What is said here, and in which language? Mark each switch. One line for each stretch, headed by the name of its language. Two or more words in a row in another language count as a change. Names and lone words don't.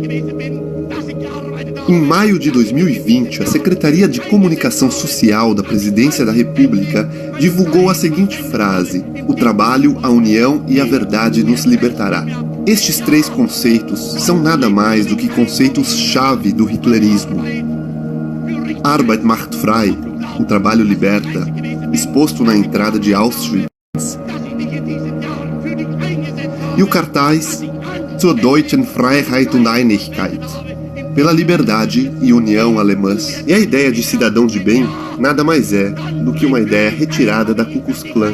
Portuguese: Em maio de 2020, a Secretaria de Comunicação Social da Presidência da República divulgou a seguinte frase: "O trabalho, a união e a verdade nos libertará." Estes 3 conceitos são nada mais do que conceitos-chave do hitlerismo.
German: Arbeit macht frei,
Portuguese: o trabalho liberta, exposto na entrada de Auschwitz. E o cartaz
German: Zur deutschen Freiheit und Einigkeit,
Portuguese: pela liberdade e união alemãs. E a ideia de cidadão de bem nada mais é do que uma ideia retirada da Ku Klux Klan.